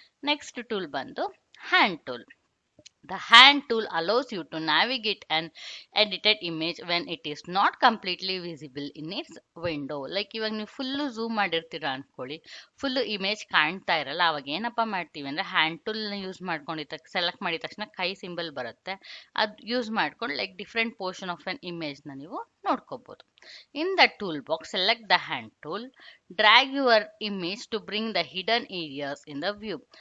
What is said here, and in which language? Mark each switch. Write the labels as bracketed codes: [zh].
[en] Next tool ಬಂದು hand tool. The hand tool allows you to navigate an edited image when it is not completely visible in its window. [kn] Like ಇವಾಗ ನೀವು full zoom ಮಾಡಿರ್ತೀರಾ ಅನ್ಕೊಳ್ಳಿ, full image ಕಾಣ್ತಾ ಇರಲ್ಲ, ಅವಾಗ ಏನಪ್ಪ ಮಾಡ್ತೀವಿ ಅಂದ್ರೆ ಹ್ಯಾಂಡ್ ಟೂಲ್ನ ಯೂಸ್ ಮಾಡ್ಕೊಂಡಿದ್ದ ಸೆಲೆಕ್ಟ್ ಮಾಡಿದ ತಕ್ಷಣ ಕೈ ಸಿಂಬಲ್ ಬರುತ್ತೆ, ಅದು ಯೂಸ್ ಮಾಡ್ಕೊಂಡು ಲೈಕ್ ಡಿಫ್ರೆಂಟ್ ಪೋರ್ಷನ್ ಆಫ್ ಅನ್ ಇಮೇಜ್ನ ನೀವು ನೋಡ್ಕೋಬಹುದು. [en] In the toolbox, select the hand tool, drag your image to bring the hidden areas in the view.